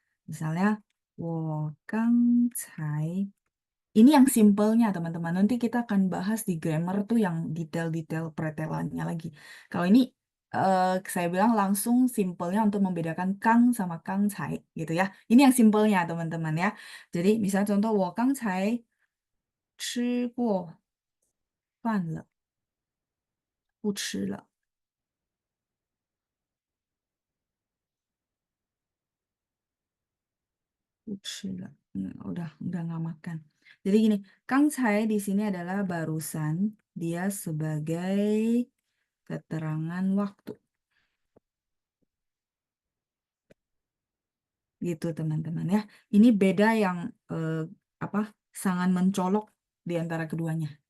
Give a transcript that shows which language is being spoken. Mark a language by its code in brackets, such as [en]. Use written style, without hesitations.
[id] Misalnya, [zh] 我刚才 [id] ini yang simpelnya, teman-teman. Nanti kita akan bahas di grammar tuh yang detail-detail pretelannya lagi. Kalau ini saya bilang langsung simpelnya untuk membedakan kang sama kang cai gitu ya. Ini yang simpelnya, teman-teman ya. [zh] Jadi misalnya contoh, 我刚才吃过饭了，不吃了，不吃了. [id] Udah nggak makan. Jadi gini, kang cai di sini adalah barusan, dia sebagai keterangan waktu. Gitu teman-teman ya. Ini beda yang apa sangat mencolok di antara keduanya.